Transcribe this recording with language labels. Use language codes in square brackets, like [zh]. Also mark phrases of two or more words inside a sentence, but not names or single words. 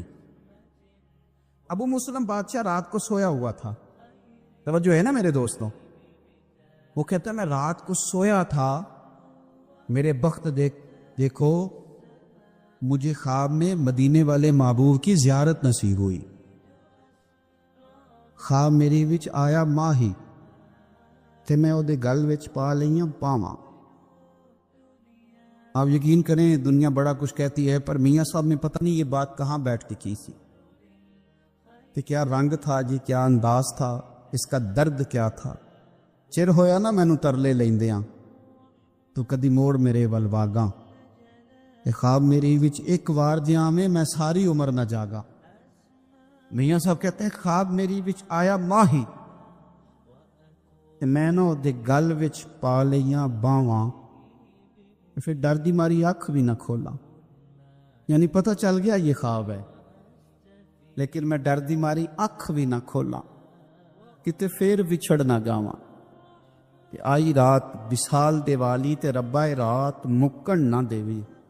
[ur] ابو مسلم بادشاہ رات کو سویا ہوا تھا، توجہ ہے نا میرے دوستوں، وہ کہتا ہے میں رات کو سویا تھا، میرے بخت دیکھو مجھے خواب میں مدینے والے محبوب کی زیارت نصیب ہوئی، [pa] خواب میری وچ آیا ماہی تے میں او دے گل وچ پا لئیاں پاواں۔ [ur] آپ یقین کریں دنیا بڑا کچھ کہتی ہے، پر میاں صاحب میں پتہ نہیں یہ بات کہاں بیٹھ کے کی سی، کہ کیا رنگ تھا جی، کیا انداز تھا، اس کا درد کیا تھا۔ [pa] چر ہویا نا مینوں ترلے لیندیاں، تو کدی موڑ میرے ول واگاں، کہ خواب میری وچ ایک وار جیاں میں ساری عمر نہ جاگا۔ [ur] میاں صاحب کہتے ہیں [pa] خواب میری وچ آیا ماہی تے میں نہ دے گل وچ پا لئیاں باواں، پھر ڈر دی ماری اکھ بھی نہ کھولا، [ur] یعنی پتہ چل گیا یہ خواب ہے، [pa] لیکن میں ڈر دی ماری اکھ بھی نہ کھولا، کتے پھر وچھڑ نہ جاواں، کہ آئی رات وصال دے والی تے ربا رات مکن نہ دیوی۔